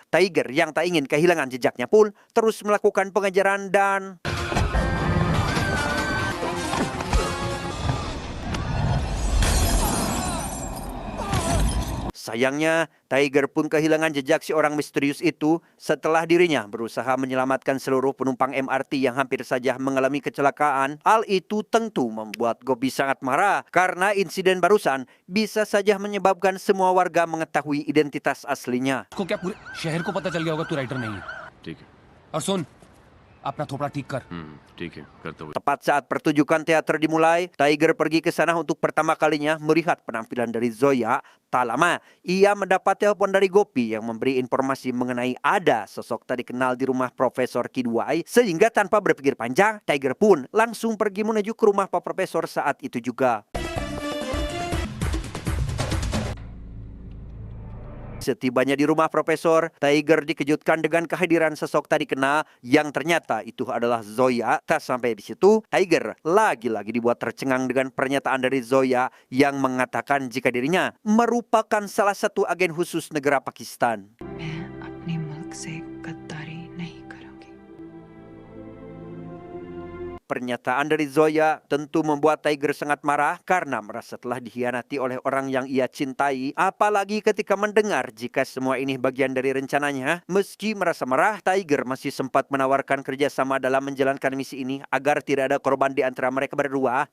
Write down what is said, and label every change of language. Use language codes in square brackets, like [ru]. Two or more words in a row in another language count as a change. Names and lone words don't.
[id] Tiger yang tak ingin kehilangan jejaknya pun terus melakukan pengejaran dan sayangnya, Tiger pun kehilangan jejak si orang misterius itu setelah dirinya berusaha menyelamatkan seluruh penumpang MRT yang hampir saja mengalami kecelakaan. Hal itu tentu membuat Gopi sangat marah karena insiden barusan bisa saja menyebabkan semua warga mengetahui identitas aslinya. [hi] उसको क्या पूरे शहर को पता चल गया होगा तू राइटर नहीं है? ठीक है और सुन, अपना थोपड़ा ठीक कर. ठीक है करता हूँ [id] Tepat saat pertunjukan teater dimulai, Tiger pergi ke sana untuk pertama kalinya melihat penampilan dari Zoya. Tak lama, ia mendapat telepon dari Gopi yang memberi informasi mengenai ada sosok tak dikenal di rumah Profesor Kidwai. Sehingga tanpa berpikir panjang, Tiger pun langsung pergi menuju ke rumah Pak Profesor saat itu juga. Setibanya di rumah Profesor, Tiger dikejutkan dengan kehadiran sosok tak dikenal yang ternyata itu adalah Zoya. Tak sampai di situ, Tiger lagi-lagi dibuat tercengang dengan pernyataan dari Zoya yang mengatakan jika dirinya merupakan salah satu agen khusus negara Pakistan. [hi] मैं अपने मुल्क से गद्दारी नहीं करूंगी. [id] Pernyataan dari Zoya tentu membuat Tiger sangat marah karena merasa telah dikhianati oleh orang yang ia cintai. Apalagi ketika mendengar jika semua ini bagian dari rencananya. Meski merasa marah, Tiger masih sempat menawarkan kerjasama dalam menjalankan misi ini agar tidak ada korban di antara mereka berdua.